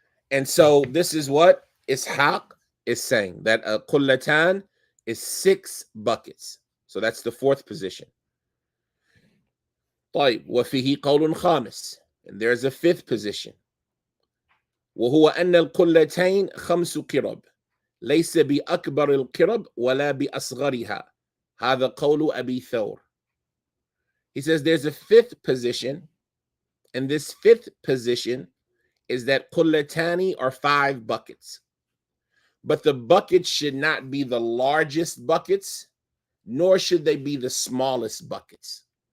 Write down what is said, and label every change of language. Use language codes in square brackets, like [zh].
[en] And so this is what Ishaq is saying, that a qullatan is 6 buckets. So that's the fourth position. [ar] وفيه قول خامس, [en] and there's a fifth position. [ar] وهو أن القلتين 5 قرب ليس بأكبر القرب ولا بأصغرها. هذا قول أبي ثور. [en] He says there's a fifth position, and this fifth position is that qullatani are 5 buckets. But the buckets should not be the largest buckets, nor should they be the smallest buckets.